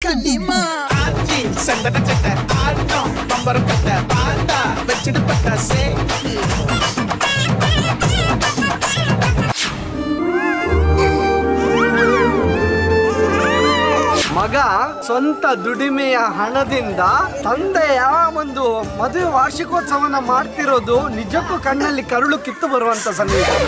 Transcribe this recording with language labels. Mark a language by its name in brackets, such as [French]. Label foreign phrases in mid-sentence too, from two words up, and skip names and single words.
[Tamil] கண்ணிமா ஆச்சி சந்தன சட்ட ஆட்டம் பம்பர கட்ட பாட்டா வச்சிடு பட்டாசே [Kannada] ಮಗ ಸ್ವಂತ ದುಡಿಮೆಯ ಹಣದಿಂದ ತಂದೆಯ ಒಂದು ಮದುವೆ ವಾರ್ಷಿಕೋತ್ಸವನ ಮಾಡ್ತಿರೋದು ನಿಜಕ್ಕೂ ಕಣ್ಣಲ್ಲಿ ಕರುಳು ಕಿತ್ತು ಬರುವಂತ ಸನ್ನಿವೇಶ.